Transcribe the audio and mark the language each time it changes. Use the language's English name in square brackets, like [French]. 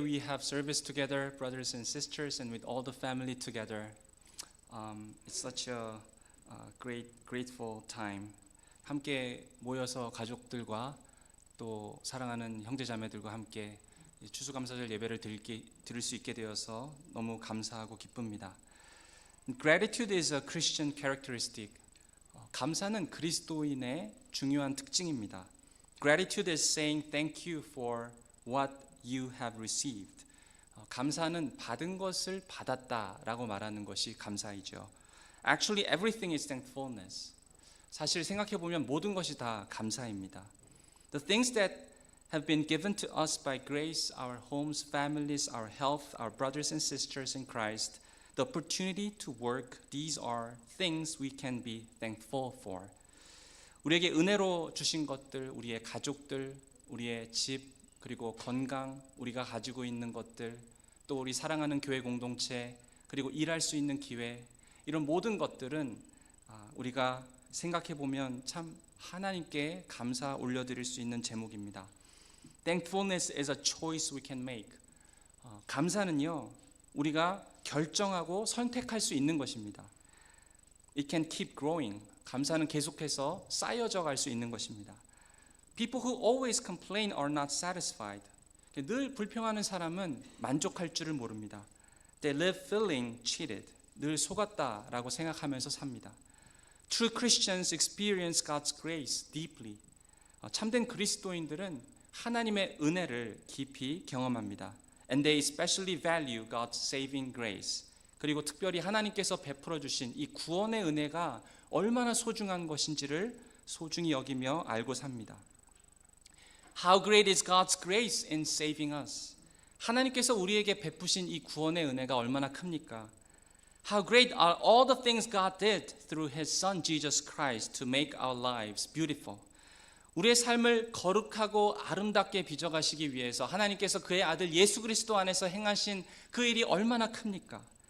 [English] We have service together, brothers and sisters, and with all the family together. It's such a grateful time. [Korean] 함께 모여서 가족들과 또 사랑하는 형제자매들과 함께 추수감사절 예배를 들을 수 있게 되어서 너무 감사하고 기쁩니다. [English] Gratitude is a Christian characteristic. [Korean] 감사는 그리스도인의 중요한 특징입니다. [English] Gratitude is saying thank you for what you have received. [Korean] 감사는 받은 것을 받았다라고 말하는 것이 감사이죠. [English] Actually, everything is thankfulness. [Korean] 사실 생각해 보면 모든 것이 다 감사입니다. [English] The things that have been given to us by grace, our homes, families, our health, our brothers and sisters in Christ, the opportunity to work, these are things we can be thankful for. [Korean] 우리에게 은혜로 주신 것들, 우리의 가족들, 우리의 집, 그리고 건강, 우리가 가지고 있는 것들, 또 우리 사랑하는 교회 공동체, 그리고 일할 수 있는 기회, 이런 모든 것들은 우리가 생각해 보면 참 하나님께 감사 올려드릴 수 있는 제목입니다. [English] Thankfulness is a choice we can make. [Korean] 감사는요, 우리가 결정하고 선택할 수 있는 것입니다. [English] It can keep growing. [Korean] 감사는 계속해서 쌓여져 갈 수 있는 것입니다. [English] People who always complain are not satisfied. [Korean] 늘 불평하는 사람은 만족할 줄을 모릅니다. [English] They live feeling cheated. [Korean] 늘 속았다라고 생각하면서 삽니다. [English] True Christians experience God's grace deeply. [Korean] 참된 그리스도인들은 하나님의 은혜를 깊이 경험합니다. [English] And they especially value God's saving grace. [Korean] 그리고 특별히 하나님께서 베풀어 주신 이 구원의 은혜가 얼마나 소중한 것인지를 소중히 여기며 알고 삽니다. [English] How great is God's grace in saving us? [Korean] 하나님께서 우리에게 베푸신 이 구원의 은혜가 얼마나 큽니까? [English] How great are all the things God did through His Son Jesus Christ to make our lives beautiful. [Korean] 우리의 삶을 거룩하고 아름답게 빚어가시기 위해서 하나님께서 그의 아들 예수 그리스도 안에서 행하신 그 일이 얼마나 큽니까?